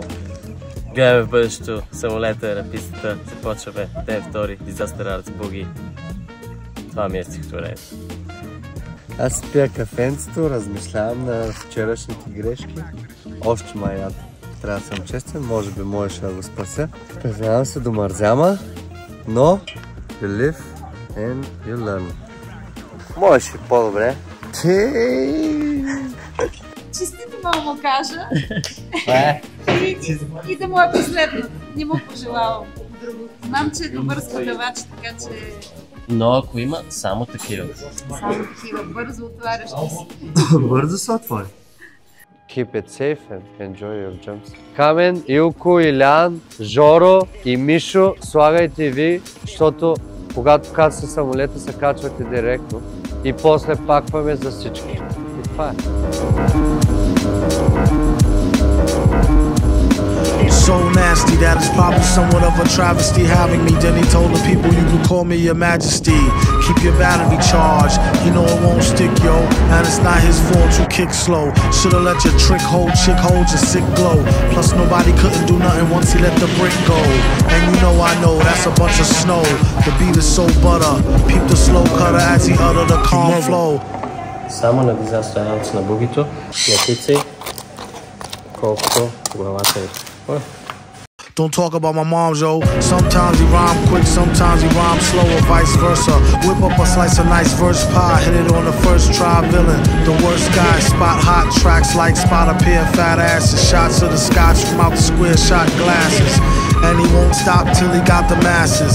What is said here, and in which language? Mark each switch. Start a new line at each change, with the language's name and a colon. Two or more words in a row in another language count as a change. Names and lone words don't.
Bulgarian: Гледаме в бъдещето, самолета, на пистата, започваме ден втори, Disaster Arts Boogie. Това ми е стихотворението. Аз пия кафенцето, размишлявам на вчерашните грешки. Още май трябва да съм честен, може би можеше да го спася. Признавам се до мързяма, но
English: you live and you learn.
Bulgarian: Можеш и по-добре. Честито мога му кажа. И да му е последно. Не му пожелавам друго. Знам, че е добър складавач, така че... Но ако има, само такива. Само такива, бързо отварящи си. Бързо се отвори.
English: Keep it safe and enjoy your jumps.
Bulgarian: Камен, Илко, Илян, Жоро и Мишо, слагайте и ви, защото когато кацате самолета, се качвате директно и после пакваме за всички. И това е.
English: So nasty that it's probably somewhat of a travesty having me. Then he told the people you could call me your majesty. Keep your battery charged, you know it won't stick, yo. And it's not his fault you kick slow. Should've let your trick hold your sick glow. Plus nobody couldn't do nothing once he let the brick go. And you know I know that's a bunch of snow. The beat is so butter. Peep the slow cutter as he utter the calm flow.
Bulgarian: Само на Disaster Arts на бугито, натицай, колкото главата е.
English: Don't talk about my mom, yo. Sometimes he rhyme quick, sometimes he rhyme slow, or vice versa. Whip up a slice of nice verse pie, hit it on the first try, villain. The worst guy, spot hot tracks like spot a pair of fat asses. Shots of the scotch from out the square shot glasses. And he won't stop till he got the masses.